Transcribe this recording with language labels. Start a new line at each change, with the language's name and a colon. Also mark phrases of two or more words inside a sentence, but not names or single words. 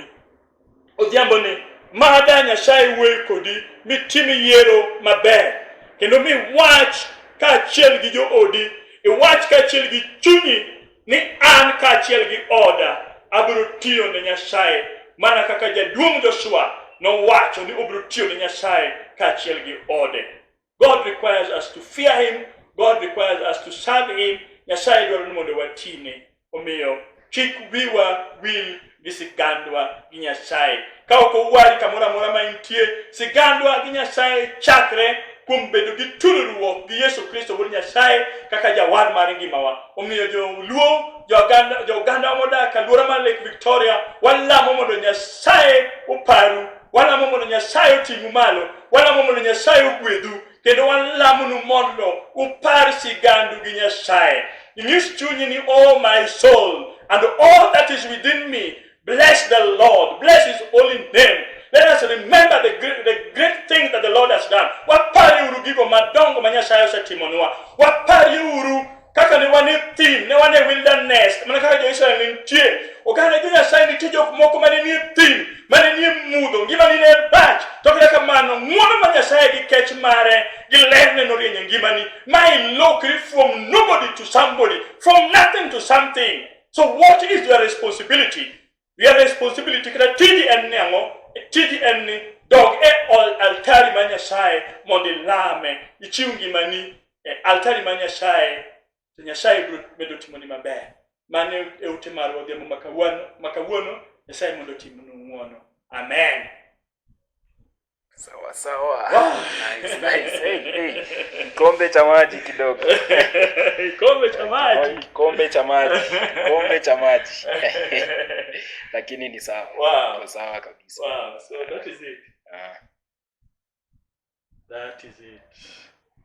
Luo (Kenya and Tanzania): Odhiambo ni mada Nyasaye wuoye kodi mitim yiero maber kendo mi wach kaachiel gi joodi, iwach kaachiel gi chunyi ni an kaachiel gi oda abiro tiyo ne Nyasaye mana kaka jaduong' Joshua nowacho ni obiro tiyo ne Nyasaye kaachiel gi ode.
English: God requires us to fear Him. God requires us to serve Him.
Luo (Kenya and Tanzania): Nyasaye dwaro ni mondo watine. Omiyo kik wiwa wil gi sigandwa gi Nyasaye. Ka ok owari kamoro amora ma intie, sigandwa gi Nyasaye chakre kuom bedo gi tudruok gi Yesu Kristo wuod Nyasaye kaka jawar mar ngimawa. Omiyo joluo, joganda modak alwora mar Lake Victoria, walamo mondo Nyasaye oparu, walamo mondo Nyasaye oting'u malo, walamo mondo Nyasaye ogwedhu, kendo walamonu mondo upar sigandu gi Nyasaye. Inyis chunyi ni,
English: oh my soul, and all that is within me, bless the Lord, bless His holy name. Let us remember the great things that the Lord has done.
Luo (Kenya and Tanzania): Wapari uru gigo madongo ma Nyasaye osetimonwa. Wapari uru kaka ne wane thim, ne wane wilderness, mana kaka Jo-Israel nitie. Oganda gi Nyasaye nitie jok moko mane nie thim, mane nie mudho, ngima ni ne bach. To kaka kamano, ng'wono ma Nyasaye gi kech mare gi lerne norieny ngimani. Ma ilokri
English: from nobody to somebody, from nothing to something. So what is your responsibility? Your responsibility
Luo (Kenya and Tanzania): kada tiji en nengo, tiji en ni dog e altari ma Nyasaye mondo ilame, ichiw ngimani altari ma Nyasaye. To Nyasaye biro medo timoni maber. Mane e ute mar odhiambo makawuono, Nyasaye mondo timnu ng'wono. Amen.
Swahili: Sawa.
English: Wow. Nice. Hey.
Swahili: Kikombe cha maji kidogo. Kikombe cha maji. Kikombe cha maji. Lakini ni sawa.
English: Wow.
Swahili: Sawa kabisa.
English: Wow. So that is it. Ah. That is it.